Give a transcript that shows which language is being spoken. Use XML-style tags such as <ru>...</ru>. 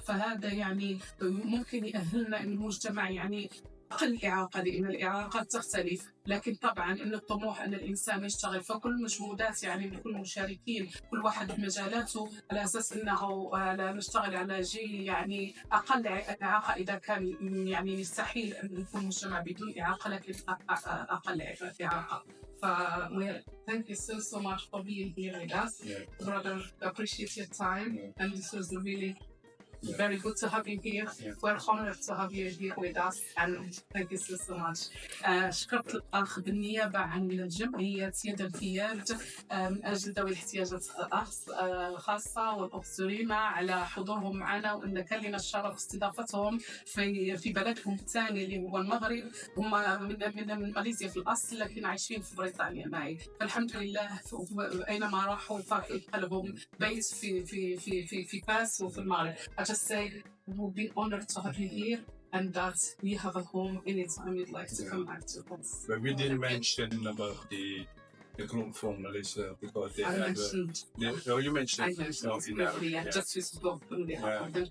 <ar>فهذا ممكن يأهلنا أن المجتمع أقل إعاقة، لأن الإعاقات تختلف، لكن طبعاً إن الطموح أن الإنسان يشتغل. فكل مجهودات من كل المشاركين كل واحد بمجالاته على أساس أنه نشتغل على جيل أقل إعاقة، إذا كان يستحيل أن يكون مجتمع بدون إعاقة، لكن أقل إعاقة.</ar> <en>Thank you so much for being here with us. Brother, appreciate your time, and this was really very good to have you here. We're honored to have you here with us, and thank you so much.</en> <ar>شكرت الأخ بالنيابة عن جمعية يد اليد من أجل ذوي الاحتياجات الخاصة والأخت زوجين على حضورهم معنا، وأن كان لنا الشرف استضافتهم في بلدهم الثاني اللي هو المغرب. هم من ماليزيا في الأصل لكن عايشين في بريطانيا معي. فالحمد لله أينما راحوا لهم بيت في بفاس وفي المغرب.</ar> <en>I just say we'll be honored to have you here and that we have a home anytime you'd like to come back to us. But we didn't mention about the group from Malaysia because they you mentioned. I mentioned briefly, just to support them.</en>